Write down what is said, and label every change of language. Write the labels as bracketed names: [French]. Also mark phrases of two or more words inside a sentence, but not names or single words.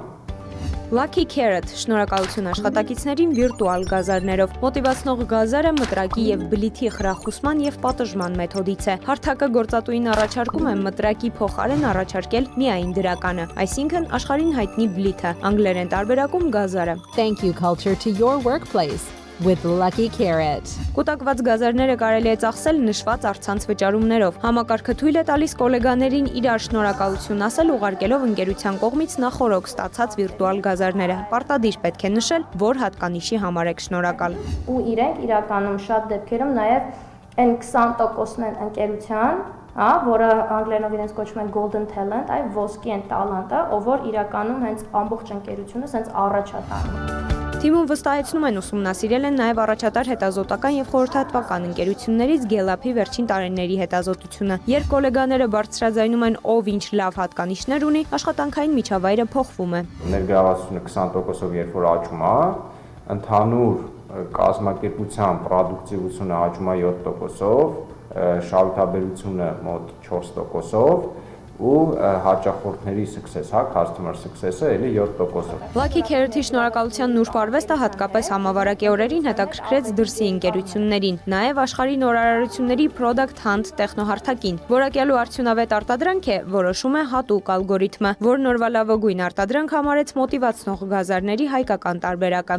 [Armenian] Lucky Carrot շնորհակալություն աշխատակիցներին վիրտուալ գազարներով։ Մոտիվացնող գազարը մտրակի եւ բլիթի խրախուսման եւ պատժման մեթոդից է։ Հարթակը գործատուին առաջարկում է մտրակի փոխարեն առաջարկել միայն դրականը, այսինքն աշխարհին հայտնի բլիթը, անգլերեն տարբերակում գազարը։ [English] Thank you culture to your workplace with Lucky Carrot. [Armenian] Կուտակված գազարները կարելի է ծախսել նշված առցանց վճարումներով։ Համակարգը թույլ է տալիս գոլեգաներին իրար շնորհակալություն ասել ուղարկելով ընկերության կողմից նախորոք ստացած վիրտուալ գազարները։ Պարտադիր պետք է նշել, որ հատկանիշի համար եք շնորհակալ։ Ու իրենք իրականում շատ դեպքերում նաև այն 20%-ն են ընկերության, որը անգլերենով իրենց կոչվում են [English] golden talent, [Armenian] այ ոսկի են տալանտը, ով որ իրականում հենց ամբողջ ընկերությունը հենց առաջ է տանում։ Թիմում վստահեցնում են ուսումնասիրել են նաև առաջատար հետազոտական եւ խորհրդատվական ընկերություններից Գելափի վերջին տարիների հետազոտությունը։ Երբ գոլեգաները բարձրաձայնում են ով ինչ լավ հատկանիշներ ունի, աշխատանքային միջավայրը փոխվում է։ Ներգրավվածությունը 20%-ով երբ որ աճում է, ընդհանուր կազմակերպության պրոդուկտիվությունը աճում է 7%-ով, շահութաբերությունը մոտ 4%-ով ու հաճախորդների success, [English] customer success- [Armenian] ը էլի 7%-ով։ Lucky Carrot-ի շնորհակալության նուրբ արվեստը հատկապես համավարակի օրերին հետաքրքրեց դրսի ընկերություններին, նաև աշխարհի նորարարությունների Product Hunt տեխնոհարթակին։ Որակյալու արդյունավետ արտադրանք է, որոշում է հատուկ ալգորիթմը, որն օրվա լավագույն արտադրանք համարեց մոտիվացնող գազարների հայկական տարբերակը։